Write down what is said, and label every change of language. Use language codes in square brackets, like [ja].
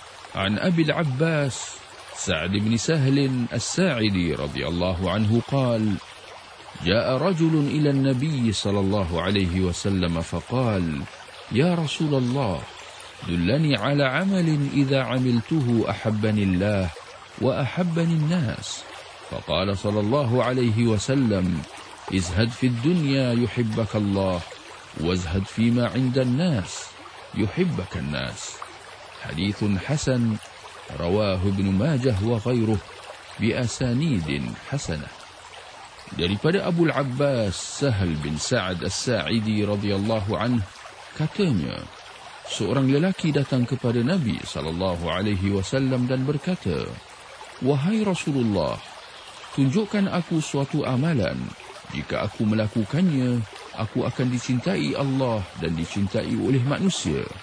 [ar] An Abi Al-Abbas Sa'd ibn Sahl As-Sa'idi radhiyallahu anhu qala, jaa rajulun ila an-nabiy sallallahu alaihi wasallam faqala, ya Rasulullah, دلني على عمل إذا عملته أحبني الله وأحبني الناس. فقال صلى الله عليه وسلم, ازهد في الدنيا يحبك الله, وازهد فيما عند الناس يحبك الناس. حديث حسن رواه ابن ماجه وغيره بأسانيد حسنة. [ms] daripada أبو العباس سهل بن سعد الساعدي رضي الله عنه katanya, seorang lelaki datang kepada Nabi sallallahu alaihi wasallam dan berkata, wahai Rasulullah, tunjukkan aku suatu amalan, jika aku melakukannya, aku akan dicintai Allah dan dicintai oleh manusia.